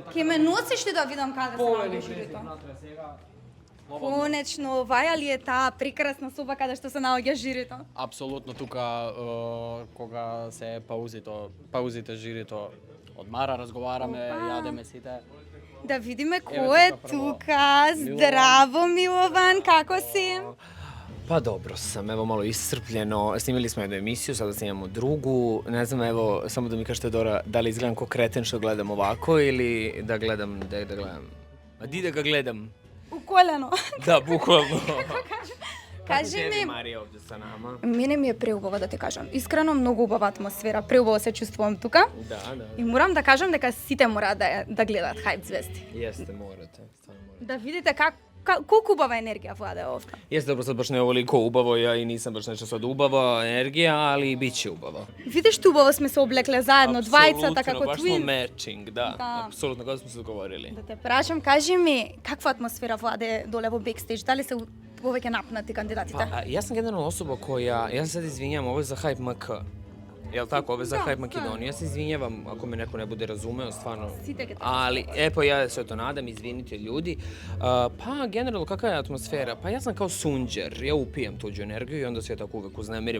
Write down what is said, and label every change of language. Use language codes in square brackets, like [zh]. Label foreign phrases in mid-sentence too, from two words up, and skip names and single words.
[mk] Ке ме носиш ли да видам каде се наоѓа жирито? Конечно, оваја ли е таа прекрасна соба каде што се наоѓа жирито? Апсолутно тука, кога се паузите жирито, одмара, разговараме, јадеме сите. Да видиме кој е тука. Здраво, Милован, како си? [sr] Па добро сам, ево malo iscrpljeno. Snimili smo jednu emisiju, sada snimamo drugu. Ne znam, evo, samo da mi kažete Dora, da li izgledam ko kreten što gledam ovako ili da gledam, da gledam? A di da ga gledam? U koleno. Da, bukvalno. [mk] Кажи ми, Марија овде са нама. Мене ми е преубаво да ти кажам. Искрено многу убава атмосфера, преубаво се чувствувам тука. Да. И морам да кажам дека сите мораат да гледаат Hype звезди. Јесте, морате, стварно морате. Да видите колку убава енергија владае овде. [sr] Jeste, dobro, sad baš ne ovoliko ubavo, ja i nisam baš nešto sad ubava energija, ali bit će ubavo. Видиш убаво сме се облекле заедно, двајцата како baš smo twin. matching, da, apsolutno, kako smo se dogovorili. [mk] Да те прашам, кажи ми, каква атмосфера владее доле во бекстејдж? Дали се повеќе напнати кандидатите? [sr] Pa, ja sam generalno osoba koja, ja se sad izvinjam, ovo je za Hype MK. Jel tako, ovo je za Hype Makedoniju. Ja se izvinjavam ako me neko ne bude razumeo, stvarno. Ali, pa ja se to nadam, izvinite ljudi. Pa, generalno, kakva je atmosfera? Pa ja sam kao sunđer, ja upijam tuđu energiju i onda se ja tako uvek uznemirim.